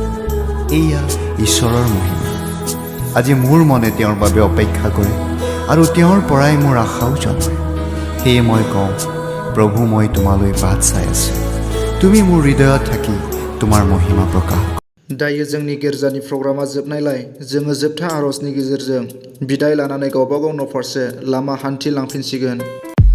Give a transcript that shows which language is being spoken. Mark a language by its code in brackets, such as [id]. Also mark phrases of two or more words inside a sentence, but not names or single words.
[as] এয়া ঈশ্বৰৰ মহিমা। আজি মোৰ মনে তেওঁৰ বাবে অপেক্ষা কৰে আৰু তেওঁৰ পৰাই মোৰ আশাও জন্মে। সেয়ে মই কওঁ, প্ৰভু মই তোমালৈ বাট চাই আছোঁ, তুমি মোৰ হৃদয়ত থাকি তোমাৰ মহিমা প্ৰকাশ [brx] दायो जोंनि गिर्जानि प्रग्रामा जोबनायलाय जोङो जोबथा आरजनि गेजेरजों बिदाय लानानै गावबा गाव न' फारसे लामा हान्थिलांफिनसिगोन।